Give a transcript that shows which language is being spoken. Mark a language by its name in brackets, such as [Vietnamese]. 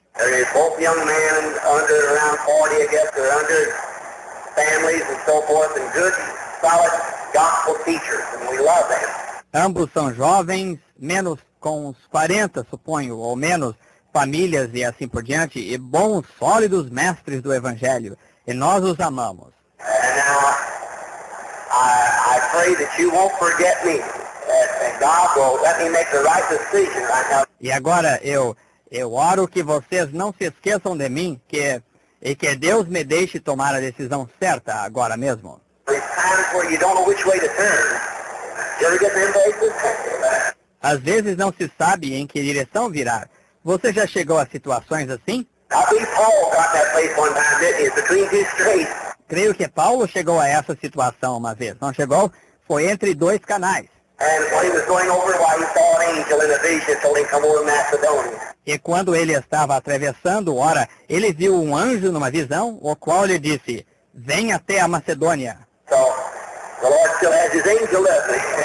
[English] They're both young men under around 40, I guess. They're under families and so forth, and good, solid gospel teachers, and we love them. [Portuguese] Ambos são jovens, menos com uns 40, suponho, ou menos, famílias e assim por diante, e bons, sólidos mestres do Evangelho. E nós os amamos. [English] And now, I pray that you won't forget me, and God will let me make the right decision right now. [Portuguese] E agora eu oro que vocês não se esqueçam de mim, e que Deus me deixe tomar a decisão certa agora mesmo. [English] There's times where you don't know which way to turn. You ever get them places? [Portuguese] Às vezes não se sabe em que direção virar. Você já chegou a situações assim? [English] I believe Paul got that place one time, didn't he? It's between two straits. [Portuguese] Creio que Paulo chegou a essa situação uma vez. Não chegou? Foi entre 2 canais. [English] And when he was going over, he saw an angel in a vision, told him to come over to Macedonia. [Portuguese] E quando ele estava atravessando, ora, ele viu um anjo numa visão, o qual lhe disse, vem até a Macedônia. [English] So, the Lord still has his angel, doesn't he?